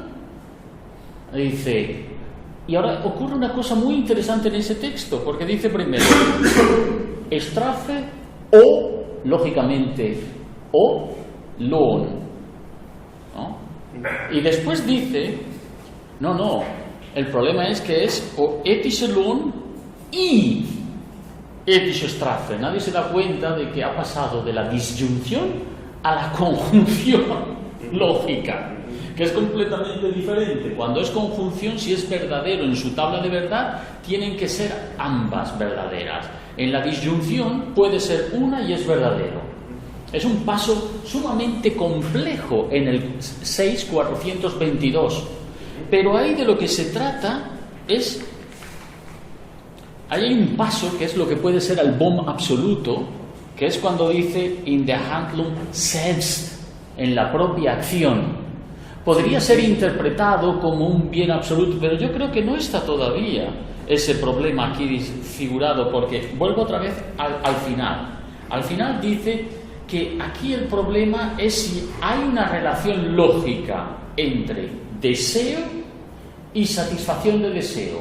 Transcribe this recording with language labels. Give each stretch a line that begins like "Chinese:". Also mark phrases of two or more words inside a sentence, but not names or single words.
Spanish: Dice, y ahora ocurre una cosa muy interesante en ese texto, porque dice primero Strafe o, lógicamente, o Lohn, ¿no? Y después dice, no, el problema es que es o
German: ethische Lohn
Spanish: y
German: ethische Strafe.
Spanish: Nadie se da cuenta de que ha pasado de la disyunción a la conjunción lógica, que es completamente diferente. Cuando es conjunción, si es verdadero en su tabla de verdad, tienen que ser ambas verdaderas. En la disyunción puede ser una y es verdadero. Es un paso sumamente complejo en el 6.422. Pero ahí de lo que se trata es... Ahí hay un paso que es lo que puede ser el Bohm absoluto, que es cuando dice
German: in der Handlung selbst,
Spanish: en la propia acción. Podría ser interpretado como un bien absoluto, pero yo creo que no está todavía ese problema aquí figurado, porque vuelvo otra vez al final. Al final dice que aquí el problema es si hay una relación lógica entre deseo y satisfacción de deseo.